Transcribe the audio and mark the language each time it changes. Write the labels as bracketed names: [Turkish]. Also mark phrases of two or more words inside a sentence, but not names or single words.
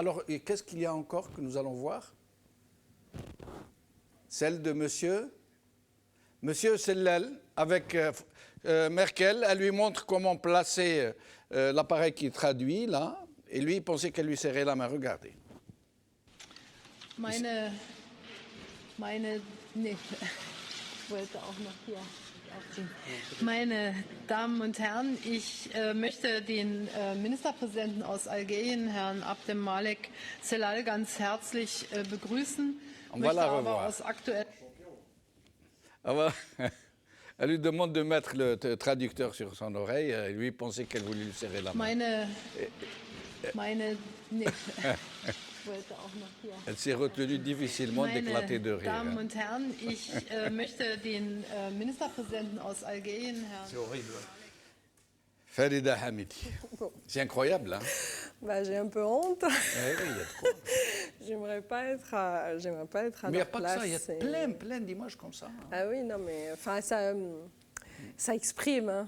[French] Alors, qu'est-ce qu'il y a encore que nous allons voir? Celle de monsieur Sellel avec Merkel. Elle lui montre comment placer l'appareil qui traduit, là. Et lui, il pensait qu'elle lui serrait la main. Regardez. [German] Nee, ich wollte auch noch hier aufziehen. Meine Damen und Herren, ich möchte den Ministerpräsidenten aus Algerien, Herrn Abdelmalek Sellal, ganz herzlich begrüßen. Möchte aber aus aktuellen [French] Elle lui demande de mettre le traducteur sur son oreille. Et lui pensait qu'elle voulait lui serrer la main. Elle s'est retenue difficilement d'éclater de rire. [German] Damen und Herren, ich möchte den Ministerpräsidenten aus Algerien, Herrn... [French] C'est horrible. Farida Hamidi. Bon. C'est incroyable, hein? Bah, j'ai un peu honte. Oui, il y a trop. J'aimerais pas être à Mais il n'y a pas que ça, il y a plein d'images comme ça. Hein. Ah oui, non, mais enfin, ça exprime, hein.